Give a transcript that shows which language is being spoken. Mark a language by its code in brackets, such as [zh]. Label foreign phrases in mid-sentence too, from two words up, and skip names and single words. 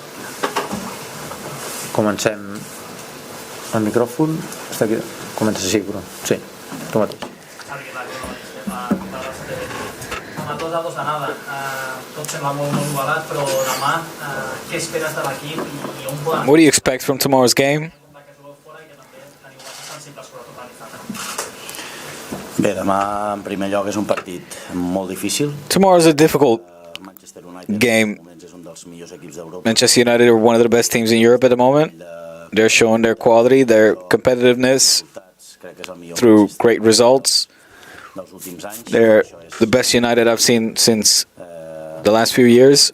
[ca] Comencem el micròfon. Està aquí. Comença així, Bruno. Sí, tu mateix. Xavi, què tal? Home, 2-2 [es] de nada. [ca] Tot sembla molt igualat, però demà què esperes de l'equip i on poden... [en] What do you expect from tomorrow's game? [ca] Bé, demà en primer lloc és un partit molt difícil. [en] Tomorrow's a difficult game. Manchester United are one of the best teams in Europe at the moment. They're showing their quality, their competitiveness through great results. They're the best United I've seen since the last few years.